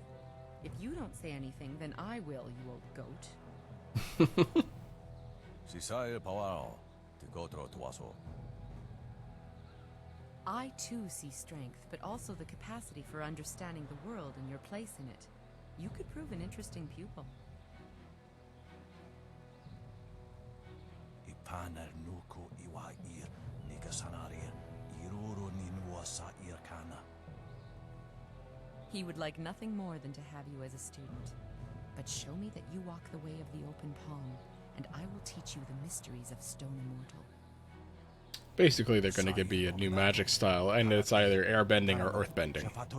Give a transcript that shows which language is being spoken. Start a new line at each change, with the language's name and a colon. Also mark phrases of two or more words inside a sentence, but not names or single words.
English: If you don't say anything, then I will, you old goat. Sisai Pawao, Tigotro Tuaso. I too see strength, but also the capacity for understanding the world and your place in it. You could prove an interesting pupil. Ipanar Nuku Iwa Ir, Nikasanarian, Iruru Ninua Sa Irkana. He would like nothing more than to have you as a student. But show me that you walk the way of the open palm, and I will teach you the mysteries of Stone Immortal. Basically, they're going to give me a new magic style, and it's either airbending or earthbending.